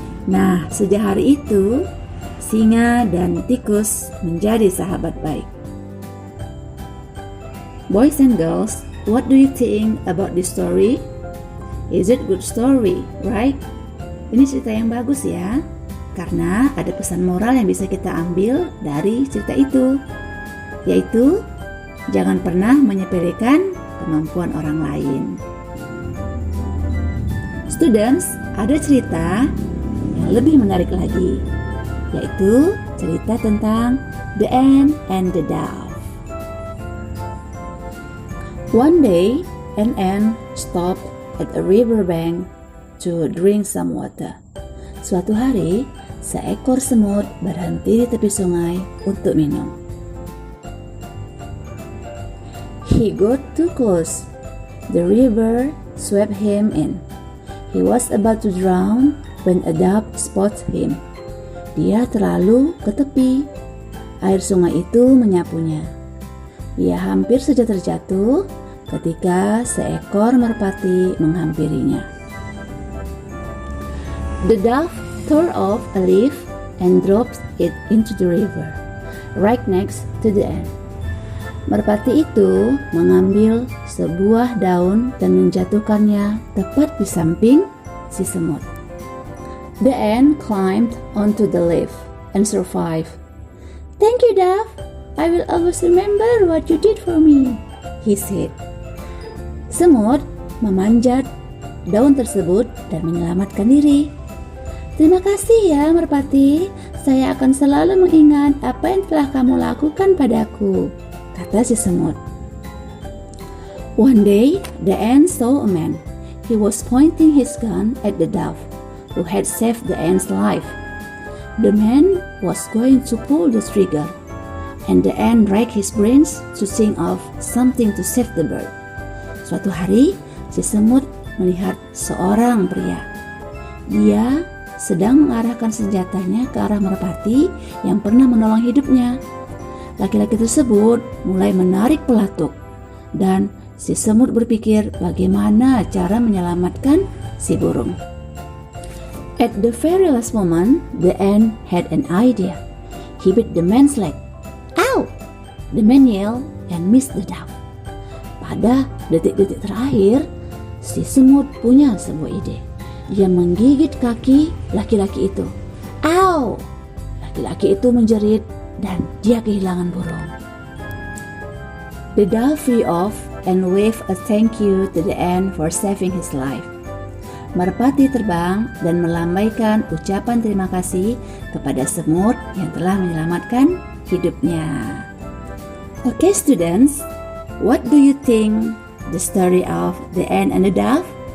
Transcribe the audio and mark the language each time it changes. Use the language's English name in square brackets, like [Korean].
[Indonesian] Nah, sejak hari itu, singa dan tikus menjadi sahabat baik. [English] Boys and girls, what do you think about this story? Is it good story, right? [Indonesian] Ini cerita yang bagus ya, karena ada pesan moral yang bisa kita ambil dari cerita itu, yaitu jangan pernah menyepelekan kemampuan orang lain. Students, ada cerita yang lebih menarik lagi, yaitu cerita tentang The Ant and the Dove. [English] One day, an ant stopped at a riverbank to drink some water. [Indonesian] Suatu hari, seekor semut berhenti di tepi sungai untuk minum. [English] He got too close. The river swept him in. He was about to drown when a dove spotted him. [Indonesian] Dia terlalu ke tepi. Air sungai itu menyapunya. Dia hampir saja terjatuh ketika seekor merpati menghampirinya. [English] The dove tore off a leaf and dropped it into the river, right next to the ant. [Indonesian] Merpati itu mengambil sebuah daun dan menjatuhkannya tepat di samping si semut. [English] The ant climbed onto the leaf and survived. "Thank you, Dove. I will always remember what you did for me," he said. [Indonesian] Semut memanjat daun tersebut dan menyelamatkan diri. "Terima kasih ya, Merpati. Saya akan selalu mengingat apa yang telah kamu lakukan padaku," kata si semut. [English] One day, the ant saw a man. He was pointing his gun at the dove, who had saved the ant's life. The man was going to pull the trigger, and the ant racked his brains to think of something to save the bird. [Indonesian] Suatu hari, si semut melihat seorang pria. Dia sedang mengarahkan senjatanya ke arah merpati yang pernah menolong hidupnya. Laki-laki tersebut mulai menarik pelatuk, dan si semut berpikir bagaimana cara menyelamatkan si burung. [English] At the very last moment, the ant had an idea. He bit the man's leg. "Ow!" The man yelled and missed the dove. [Indonesian] Pada detik-detik terakhir, si semut punya sebuah ide. Dia menggigit kaki laki-laki itu. "Ow!" Laki-laki itu menjerit dan dia kehilangan burung. [English] The dove flew off and waved a thank you to the ant for saving his life. [Indonesian] Merpati terbang dan melambaikan ucapan terima kasih kepada semut yang telah menyelamatkan hidupnya. [English] Okay, students, what do you think the story of the ant and the dove?